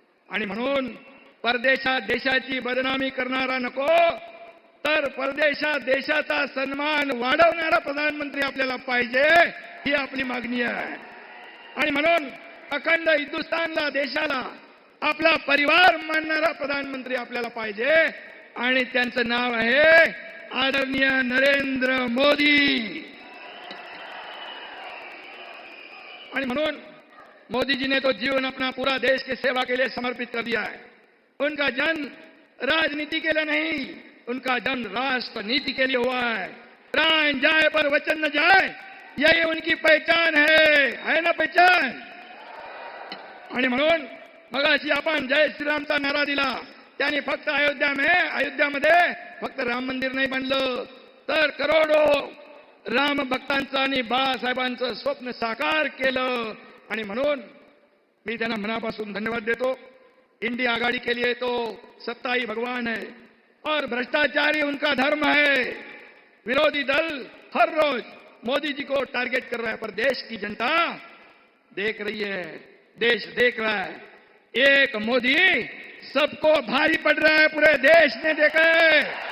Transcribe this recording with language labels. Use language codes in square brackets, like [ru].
[mr] आणि म्हणून परदेशात देशाची बदनामी करणारा नको, तर परदेशात देशाचा सन्मान वाढवणारा प्रधानमंत्री आपल्याला पाहिजे, ही आपली मागणी आहे. आणि म्हणून अखंड हिंदुस्थानला, देशाला आपला परिवार मानणारा प्रधानमंत्री आपल्याला पाहिजे. आणि त्यांचं नाव आहे आदरणीय नरेंद्र मोदी. आणि म्हणून [hi] मोदी जी ने तो जीवन अपना पूरा देश की सेवा के लिए समर्पित कर दिया है. उनका जन्म राजनीति के लिए नहीं, उनका जन्म राष्ट्र नीति के लिए हुआ है. प्राण जाए पर वचन न जाए, यही उनकी पहचान है ना पहचान. [mr] आणि म्हणून मगाशी आपण जय श्रीरामचा नारा दिला. त्यांनी फक्त अयोध्यामध्ये फक्त राम मंदिर नाही बांधलं, तर करोडो राम भक्तांचं आणि बाळासाहेबांचं स्वप्न साकार केलं. आणि म्हणून मी त्यांना मनापासून धन्यवाद देतो. [hi] इंडिया आघाड़ी के लिए तो सत्ता ही भगवान है और भ्रष्टाचारी उनका धर्म है. विरोधी दल हर रोज मोदी जी को टारगेट कर रहा है, पर देश की जनता देख रही है, देश देख रहा है. एक मोदी सबको भारी पड़ रहा है, पूरे देश ने देखा है.